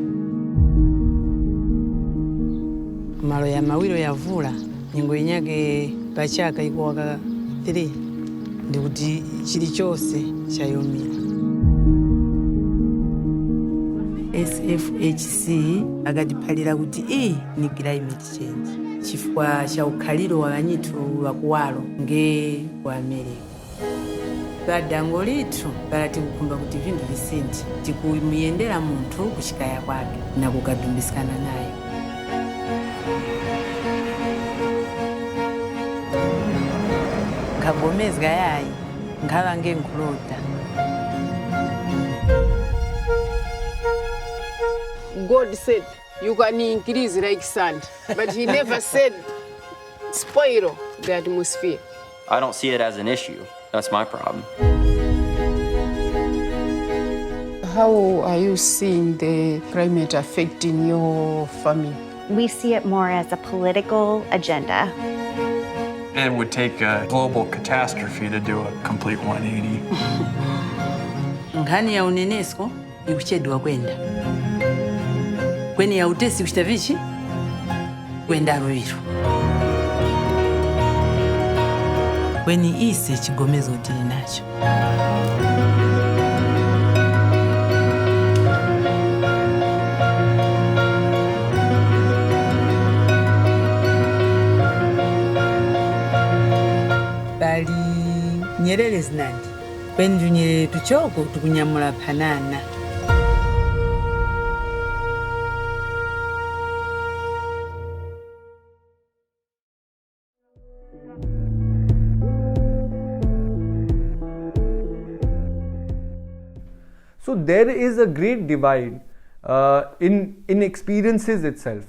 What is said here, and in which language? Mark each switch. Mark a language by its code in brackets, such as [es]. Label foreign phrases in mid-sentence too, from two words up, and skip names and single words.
[tum] Malo ya mawilo ya vula ningo inyake pachaka iko waka 3 ndikuti chili chose chayomira. SFHC akatiphalira kuti iyi ni [en] climate change [tum] chifukwa cha ukhaliro wa vanyitu wakuwalo nge ku America. Padango lithu pala tikukhumba kuti vinthu visinthe tikumuyendera munthu kuchikaya kwake na kukadumbisana naye. Nkagomezga yayi ngava ngenkulota. [en] God said you can increase like sand, but he never said spoil the atmosphere. I don't see it as an issue. That's my problem. How are you seeing the climate affecting your family? We see it more as a political agenda. It would take a global catastrophe to do a complete 180. [tum] Nkhani ya unenesko ikuchedwa kwenda. Kweni ya utesi kuchitavichi kwenda ruiru. Kweni ise chigomezo tili nacho. Bali nyerere zinandi. Kweni nyerere tuchoko tukunyamula panana. [en] So there is a great divide in experiences itself.